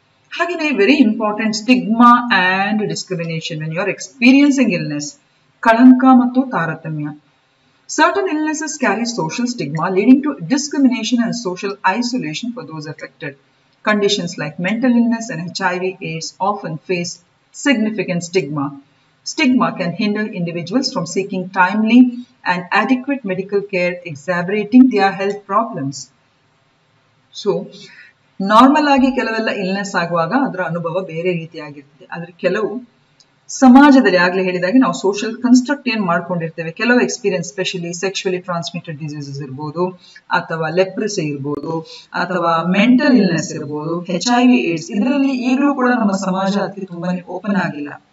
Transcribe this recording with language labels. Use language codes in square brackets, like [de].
[kn] ಹಾಗೆಯೇ [en] Very important, stigma and discrimination when you are experiencing illness. [kn] ಕಳಂಕ ಮತ್ತು ತಾರತಮ್ಯ. [en] Certain illnesses carry social stigma, leading to discrimination and social isolation for those affected. Conditions like mental illness and HIV/AIDS often face significant stigma. Stigma can hinder individuals from seeking timely and adequate medical care, exacerbating their health problems. [kn] So, normal ಆಗಿ ಕೆಲವೆಲ್ಲ illness ಆಗುವಾಗ ಅದರ ಅನುಭವ ಬೇರೆ ರೀತಿಯಾಗಿರ್ತದೆ. ಆದ್ರೆ ಕೆಲವು ಸಮಾಜದಲ್ಲಿ ಆಗ್ಲೇ ಹೇಳಿದಾಗೆ ನಾವು ಸೋಷಿಯಲ್ ಕನ್ಸ್ಟ್ರಕ್ಟ್ ಏನ್ ಮಾಡ್ಕೊಂಡಿರ್ತೇವೆ, ಕೆಲವು ಎಕ್ಸ್ಪೀರಿಯನ್ಸ್, ಸ್ಪೆಷಲಿ ಸೆಕ್ಶುವಲಿ ಟ್ರಾನ್ಸ್ಮಿಟೆಡ್ ಡಿಸೀಸಸ್ ಇರ್ಬೋದು, ಅಥವಾ ಲೆಪ್ರಸಿ ಇರ್ಬೋದು, ಅಥವಾ ಮೆಂಟಲ್ ಇಲ್ನೆಸ್ ಇರ್ಬೋದು, HIV/AIDS, ಇದರಲ್ಲಿ ಈಗಲೂ ಕೂಡ ನಮ್ಮ ಸಮಾಜ ಅದಕ್ಕೆ ತುಂಬಾನೇ ಓಪನ್ ಆಗಿಲ್ಲ.